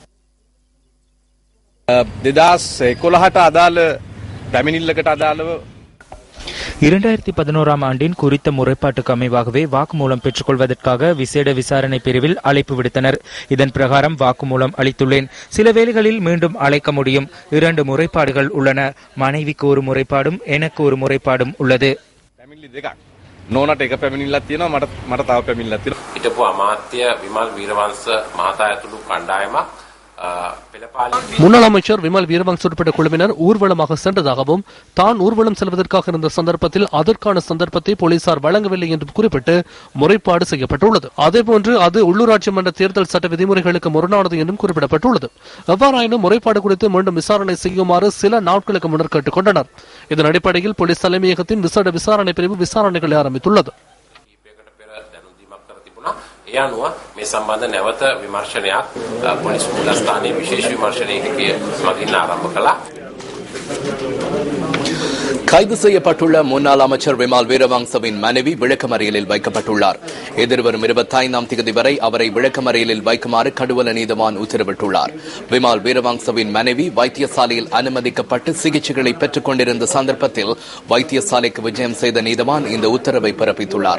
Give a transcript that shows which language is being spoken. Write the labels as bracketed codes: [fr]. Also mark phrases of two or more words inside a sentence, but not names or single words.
[ta] 2011 ஆண்டின் குறித்த முறைப்பாட்டுக்கு அமைவாகவே வாக்குமூலம் பெற்றுக் கொள்வதற்காக விசேட விசாரணை பிரிவில் அழைப்பு விடுத்தனர். இதன் பிரகாரம் வாக்குமூலம் அளித்துள்ளேன். சில வேளைகளில் மீண்டும் அழைக்க முடியும். 2 முறைப்பாடுகள் உள்ளன. மனைவிக்கு ஒரு முறைப்பாடும் எனக்கு ஒரு முறைப்பாடும் உள்ளது. [si] හිටපු අමාත්‍ය විමල් වීරවංශ මහතා ඇතුළු කණ්ඩායමක් [ta] முன்னாள் அமைச்சர் விமல் வீரவங்ச உட்பட்ட குழுவினர் ஊர்வலமாக சென்றதாகவும் தான் ஊர்வலம் செல்வதற்காக இருந்த சந்தர்ப்பத்தில் அதற்கான சந்தர்ப்பத்தை போலீசார் வழங்கவில்லை என்று குறிப்பிட்டு முறைப்பாடு செய்யப்பட்டுள்ளது. அதேபோன்று அது உள்ளூராட்சி மன்ற தேர்தல் சட்ட விதிமுறைகளுக்கு முரணானது என்றும் குறிப்பிடப்பட்டுள்ளது. எவ்வாறாயினும் முறைப்பாடு குறித்து மீண்டும் விசாரணை செய்யுமாறு சில நாட்களுக்கு முன்னர் கேட்டுக் கொண்டனர். இதன் அடிப்படையில் போலீஸ் தலைமையகத்தின் விசேட விசாரணை பிரிவு விசாரணைகளை ஆரம்பித்துள்ளது. [si] ඒ අනුව මේ සම්බන්ධ නැවත විමර්ශනයක් පොලිස් මුලස්ථානයේ විශේෂ විමර්ශනයකදී මගින් ආරම්භ කළා. [ta] கைது செய்யப்பட்டுள்ள முன்னாள் அமைச்சர் விமல் வீரவங்சவின் மனைவி விளக்கமறியலில் வைக்கப்பட்டுள்ளார். எதிர்வரும் 25ஆம் தேதி வரை அவரை விளக்கமறியலில் வைக்குமாறு கடுவல நீதவான் உத்தரவிட்டுள்ளார். விமல் வீரவங்சவின் மனைவி வைத்தியசாலையில் அனுமதிக்கப்பட்டு சிகிச்சைகளை பெற்றுக் கொண்டிருந்த சந்தர்ப்பத்தில் வைத்தியசாலைக்கு விஜயம் செய்த நீதவான் இந்த உத்தரவை பிறப்பித்துள்ளார்.